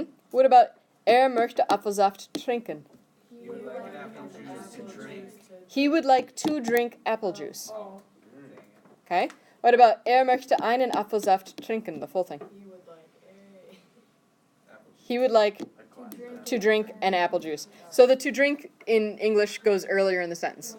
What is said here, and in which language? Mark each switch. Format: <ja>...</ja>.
<en>What about</en> <de>er möchte Apfelsaft trinken?</de> <en>He would like an apple juice to drink. He would like to drink apple juice. Oh, Okay. What about</en> <de>er möchte einen Apfelsaft trinken?</de> <en>The full thing. he would like a. He would like to drink an apple juice. So the to drink in English goes earlier in the sentence.</en>